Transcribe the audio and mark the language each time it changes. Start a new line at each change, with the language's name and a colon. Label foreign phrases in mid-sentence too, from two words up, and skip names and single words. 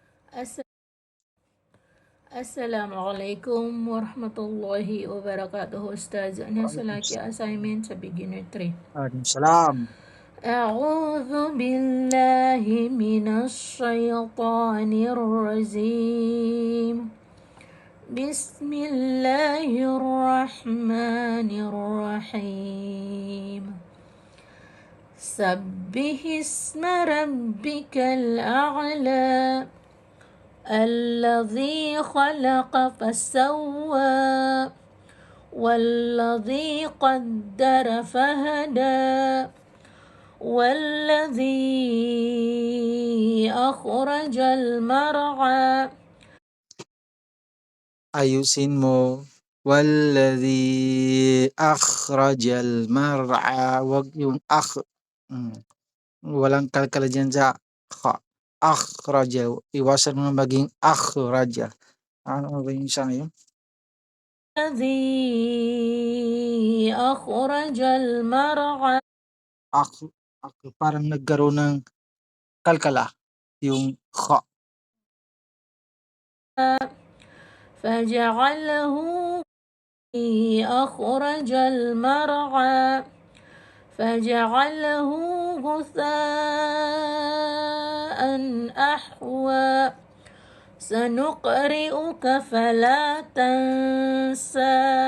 Arabic: As- السلام عليكم ورحمة الله وبركاته.
Filipino: Ustaz, ano sa laki assignment sa beginner 3?
Arabic: Waalaikumsalam. أعوذ بالله من الشيطان الرجيم. بسم الله الرحمن الرحيم. سبح اسم ربك الأعلى الذي خلق فسوى والذي قدر فهدى والذي أخرج المرعى.
Filipino: Ayusin mo.
Arabic: والذي أخرج المرعى.
Filipino: Wag yung Mm. Walang kalkala dyan sa kha. Akhraja. Iwasan mo na maging akhraja. Ano ba yung isa ngayon?
Arabic: الذي أخرج المرعى
Filipino: Ak, parang nagkaroon ng kalkala. Yung kha.
Arabic: فجعله أخرج المرعى فجعله غثاء أحوى سنقرئك فلا تنسى